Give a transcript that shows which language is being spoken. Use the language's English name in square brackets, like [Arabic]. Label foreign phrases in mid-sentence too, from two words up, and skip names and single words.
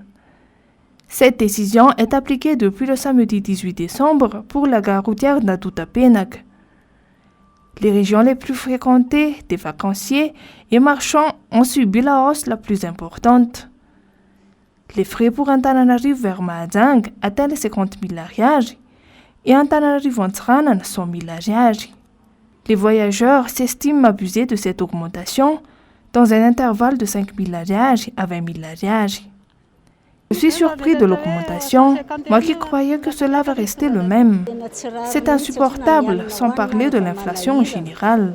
[French] Cette décision est appliquée depuis le samedi 18 décembre pour la gare routière d'Adutapenak. Les régions les plus fréquentées des vacanciers et marchands ont subi la hausse la plus importante. Les frais pour Antananarivo vers Mahajanga atteignent 50 000 ariary et Antananarivo Antsranan 100 000 ariary. Les voyageurs s'estiment abusés de cette augmentation dans un intervalle de 5 000 ariary à 20 000 ariary. Je suis surpris de l'augmentation, moi qui croyais que cela va rester le même. C'est insupportable, sans parler de l'inflation générale.